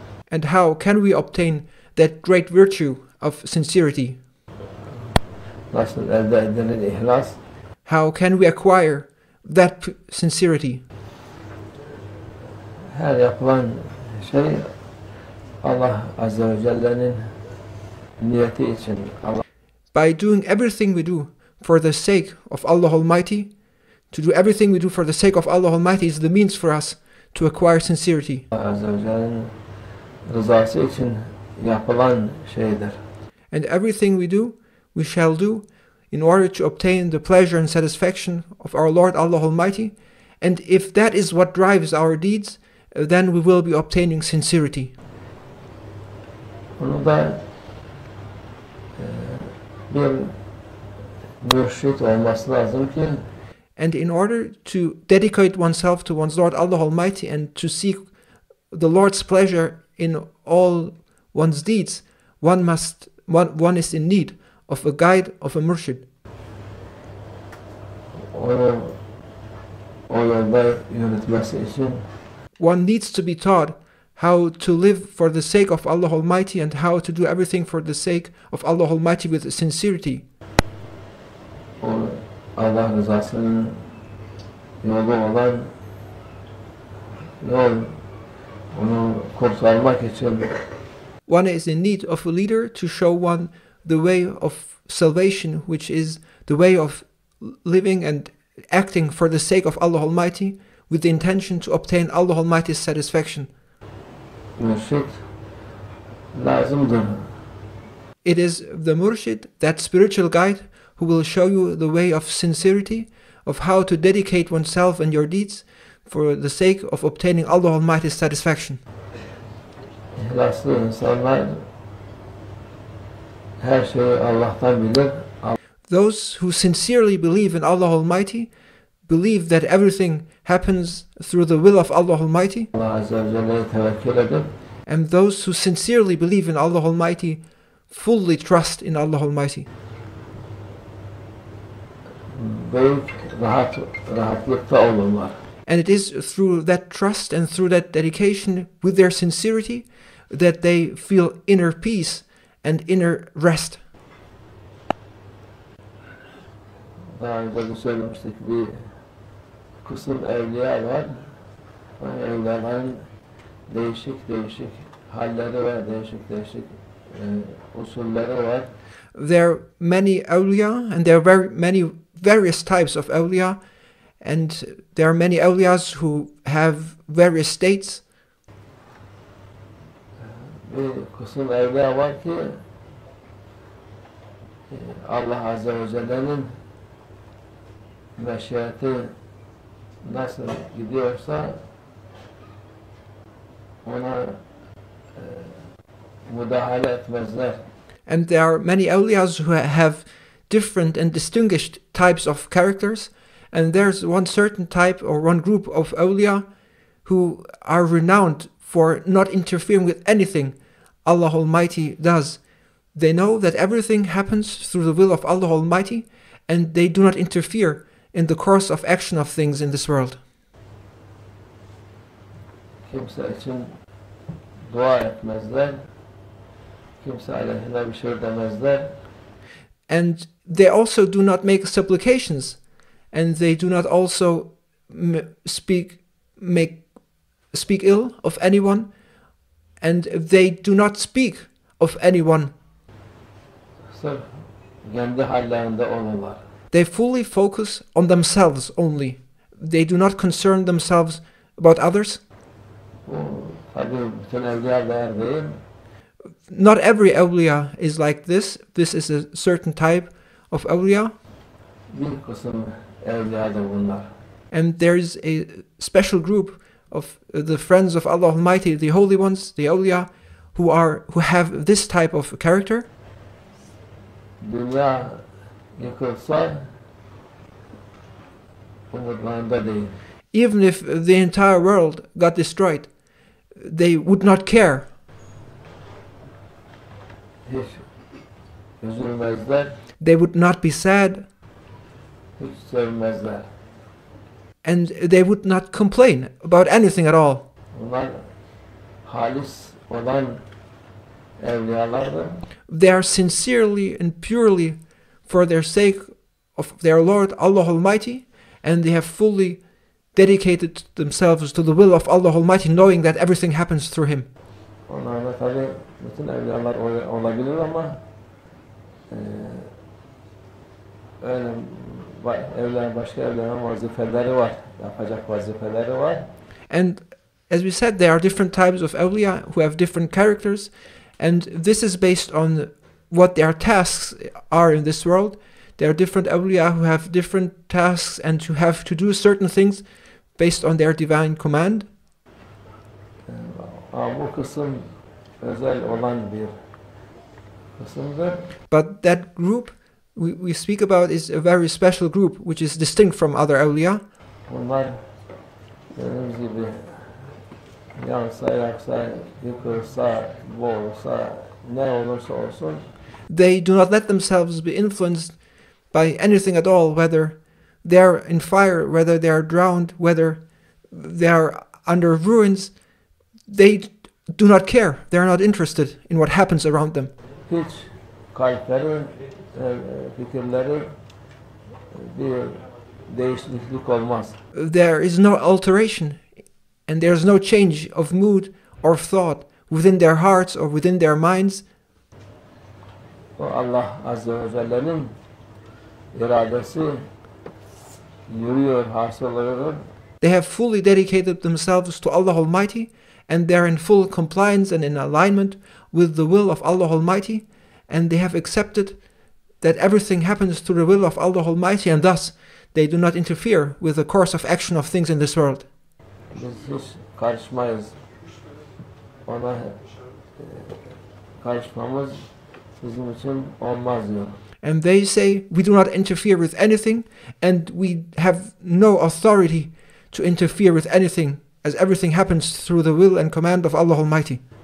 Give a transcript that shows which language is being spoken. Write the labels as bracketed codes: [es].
[en] And how can we obtain that great virtue of sincerity? [tr] nasıl elde edilir ihlas? [en] How can we acquire that sincerity? [tr] Her yapılan şey Allah Azze ve Celle'nin niyeti için. [en] By doing everything we do for the sake of Allah Almighty, to do everything we do for the sake of Allah Almighty is the means for us to acquire sincerity. [tr] Allah Azze ve Celle'nin rızası için yapılan şeydir. [en] And everything we do, we shall do in order to obtain the pleasure and satisfaction of our Lord Allah Almighty. And if that is what drives our deeds, then we will be obtaining sincerity. [tr] Bunu da bir mürşit olması lazım ki [en] And in order to dedicate oneself to one's Lord Allah Almighty and to seek the Lord's pleasure in all one's deeds, one is in need of a guide, of a murshid. [tr] onu o yolda yürütmesi için [en] One needs to be taught how to live for the sake of Allah Almighty and how to do everything for the sake of Allah Almighty with sincerity. [tr] o Allah rızasının yolu olan yol onu kurtarmak için [en] One is in need of a leader to show one the way of salvation, which is the way of living and acting for the sake of Allah Almighty with the intention to obtain Allah Almighty's satisfaction. [tr] mürşit lazımdır. [en] It is the murshid, that spiritual guide, who will show you the way of sincerity, of how to dedicate oneself and your deeds for the sake of obtaining Allah Almighty's satisfaction. [tr] İhlaslı insanlar her şeyi Allah'tan bilir. [en] Those who sincerely believe in Allah Almighty believe that everything happens through the will of Allah Almighty, [tr] Allah Azze ve Celle'ye tevekkül edip [en] and those who sincerely believe in Allah Almighty fully trust in Allah Almighty. [tr] büyük rahatlıkta olurlar. [en] And it is through that trust and through that dedication with their sincerity that they feel inner peace and inner rest. [tr] Daha önce de söylemiştik, bir kısım evliya var. O evliyaların değişik halleri var, değişik usulleri var. [en] There are many awliya, and there are many various types of awliya, and there are many awliyas who have various states. [tr] Bir kısım evliya var ki Allah Azze ve Celle'nin meşiyeti nasıl gidiyorsa ona müdahale etmezler. [en] And there are many awliyas who have different and distinguished types of characters, and there's one certain type or one group of awliya who are renowned for not interfering with anything Allah Almighty does. They know that everything happens through the will of Allah Almighty, and they do not interfere in the course of action of things in this world. [tr] Kimse için dua etmezler. Kimse aleyhine bir şey demezler. [en] And they also do not make supplications, and they do not also speak ill of anyone, and they do not speak of anyone. [tr] Sırf kendi hallerinde olurlar. [en] They fully focus on themselves only. They do not concern themselves about others. [tr] Bu tabii bütün evliyalar değil. [en] Not every awliya is like this. This is a certain type of awliya. [tr] Bir kısım evliyadır bunlar. [en] And there is a special group of the friends of Allah Almighty, the holy ones, the awliya, who have this type of character. [tr] Dünya yıkılsa umutlarında değil. [en] Even if the entire world got destroyed, they would not care. [tr] Hiç üzülmezler, [en] They would not be sad, [tr] hiç sevmezler. [en] and they would not complain about anything at all. [tr] Bunlar halis olan evliyalardır. [en] They are sincerely and purely for their sake of their Lord Allah Almighty, and they have fully dedicated themselves to the will of Allah Almighty, knowing that everything happens through Him. [tr] Onlarda tabi bütün evliyalar olabilir ama öyle başka evliyaların vazifeleri var, yapacak vazifeleri var. [en] And as we said, there are different types of awliya who have different characters, and this is based on what their tasks are in this world. There are different awliya who have different tasks and who have to do certain things based on their divine command. [tr] Bu kısım özel olan bir kısımdır. [en] But that group we speak about is a very special group, which is distinct from other awliya. [tr] Bunlar dediğimiz gibi yansa, yaksa, yıkılsa, boğulsa, ne olursa olsun [en] They do not let themselves be influenced by anything at all, whether they are in fire, whether they are drowned, whether they are under ruins. They do not care. They are not interested in what happens around them. [tr] hiç kalpleri, fikirleri bir değişiklik olmaz. [en] There is no alteration, and there is no change of mood or thought within their hearts or within their minds. [tr] O Allah Azze ve Celle'nin iradesi yürüyor, hasıl oluyor. [en] They have fully dedicated themselves to Allah Almighty, and they are in full compliance and in alignment with the will of Allah Almighty, and they have accepted that everything happens through the will of Allah Almighty, and thus they do not interfere with the course of action of things in this world. [tr] Biz hiç karışmayız. Ona karışmamız bizim için olmaz diyor. [en] And they say, we do not interfere with anything, and we have no authority to interfere with anything, as everything happens through the will and command of Allah Almighty.